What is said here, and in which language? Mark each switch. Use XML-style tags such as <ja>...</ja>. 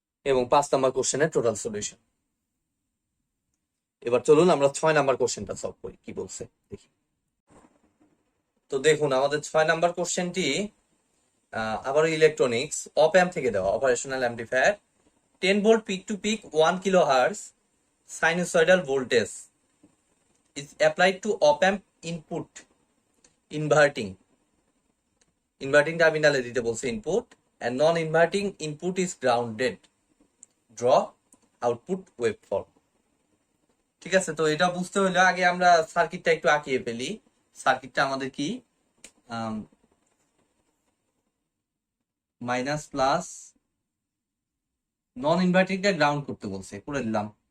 <bn>এবং 5 নাম্বার কোশ্চেনের total solution. এবার চলুন আমরা 6 নাম্বার কোশ্চেনটা সলভ করি, কি বলছে দেখি। তো দেখুন আমাদের 6 নাম্বার কোশ্চেনটি আবার ইলেকট্রনিক্স অপ অ্যাম্প থেকে দেওয়া।</bn> <en>operational amplifier 10 volt peak to peak 1 kilo hertz sinusoidal voltage is applied to op amp input inverting</en> <bn>টার্মিনালে দিতে বলছে input,</bn> <en>and non inverting input is grounded, draw output waveform।</en> <bn>ঠিক আছে, তো এটা বুঝতে হলে আগে আমরা সার্কিটটা একটু আঁকিয়ে ফেলি। সার্কিটটা আমাদের কি মাইনাস প্লাস, নন ইনভার্টিংটা গ্রাউন্ড করতে বলছে, করে দিলাম।</bn>